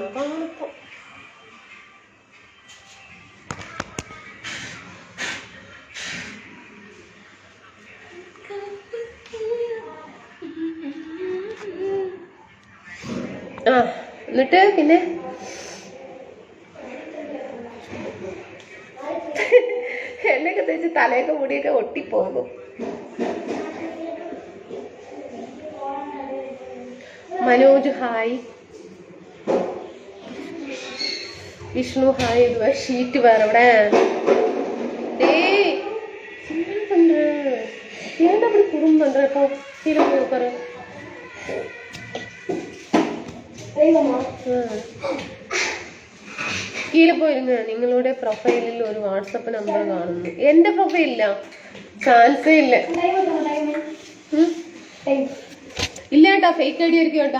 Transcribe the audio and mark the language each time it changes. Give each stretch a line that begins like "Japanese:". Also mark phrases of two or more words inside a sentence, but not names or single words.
Malayalam: അപ്പൊ അങ്ങനെ ഇപ്പൊ എന്നിട്ട് പിന്നെ എണ്ണയൊക്കെ തേച്ച് തലയൊക്കെ മുടിയൊക്കെ ഒട്ടിപ്പോകും. മനോജ് ഹായ്. വിഷ്ണു ഹായ്. ഷീറ്റ് വേറെ ഇവിടെ.
Tamil: ஏன்டா அப்படி குறும் பண்ற? இப்போ கீழே போய் உட்காரு.
Malayalam: കീഴെ പോയിരുന്ന നിങ്ങളുടെ പ്രൊഫൈലിൽ ഒരു വാട്സപ്പ് നമ്പർ കാണുന്നു. എന്റെ പ്രൊഫൈലില്ല, ചാൻസേ ഇല്ല. ഇല്ല കേട്ടാ,
English: fake I D
Malayalam: ആയിരിക്കും കേട്ടാ.